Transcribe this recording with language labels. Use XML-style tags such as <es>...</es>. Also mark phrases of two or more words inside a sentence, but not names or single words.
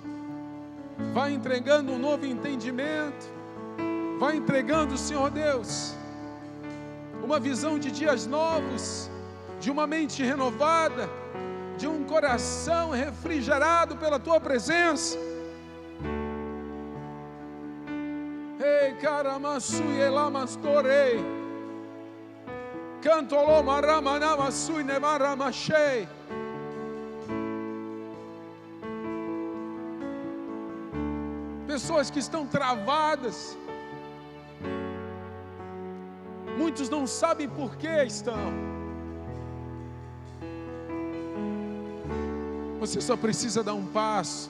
<pt>Vai entregando um novo entendimento. Vai entregando, Senhor Deus, uma visão de dias novos, de uma mente renovada, de um coração refrigerado pela Tua presença. Ei, caramasui elamastorei, cantoloma ramanamasui nemaramachei. Pessoas que estão travadas. Muitos não sabem por que estão. Você só precisa dar um passo.</pt>